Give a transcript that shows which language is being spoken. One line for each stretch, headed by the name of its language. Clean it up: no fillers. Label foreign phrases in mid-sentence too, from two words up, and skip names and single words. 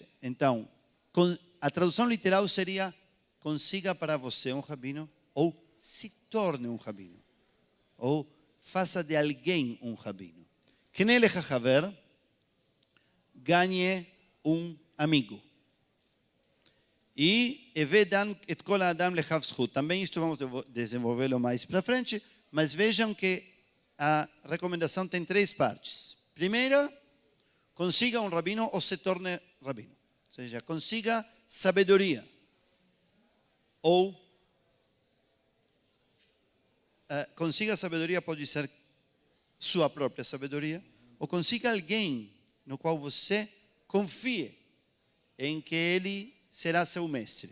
Portuguese: Então, a tradução literal seria: consiga para você um rabino, ou se torne um rabino, ou faça de alguém um rabino.
Hebrew: קנה לך חבר,
Portuguese: ganhe um amigo.
Hebrew: והוי דן את כל אדם לכף זכות.
Portuguese: Também isto vamos desenvolvê-lo mais para frente, mas vejam que a recomendação tem 3 partes. Primeira, consiga um rabino ou se torne rabino. Ou seja, consiga sabedoria. Ou consiga sabedoria, pode ser sua própria sabedoria, ou consiga alguém no qual você confie em que ele será seu mestre.